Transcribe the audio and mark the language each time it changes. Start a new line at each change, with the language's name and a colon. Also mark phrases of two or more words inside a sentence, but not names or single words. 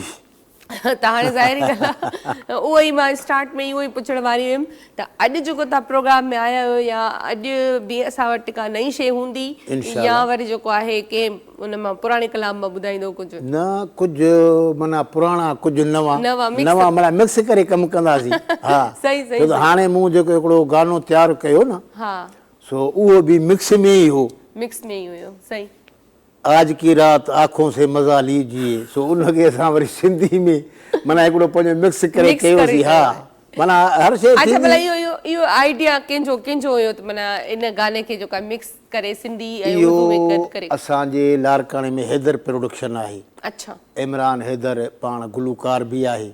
Sindhi: त हाणे ज़ाहिरी ॻाल्हि आहे उहो ई मां स्टार्ट में उहो ई पुछण वारी हुयमि त अॼु जेको तव्हां प्रोग्राम में आया आहियो या अॼु बि असां वटि का नई शइ हूंदी या वरी जेको आहे के उन मां पुराणे कलाम मां ॿुधाईंदो कुझु? न, कुझु माना पुराणा, कुझु नवां माना मिक्स करे कमु कंदासीं। हा सही सही। छो त हाणे मूं जेको हिकिड़ो गानो तयारु कयो न, हा, सो उहो बि मिक्स में ई हो। मिक्स में ई हुयो। सही।
Urdu: آج کی رات آنکھوں سے مزہ لیجیے,
Sindhi: सो उनखे असां वरी सिंधी में माना हिकिड़ो पंहिंजो मिक्स करे कयोसीं। हा, माना हर शइ। अच्छा, भला इहो आइडिया कंहिंजो हुयो त माना इन गाने खे जेको मिक्स करे सिंधी ऐं उर्दू में गॾु करे? असांजे लारकाणे में हैदर प्रोडक्शन आहे। अच्छा, इमरान हैदर पाण गुलकार बि आहे।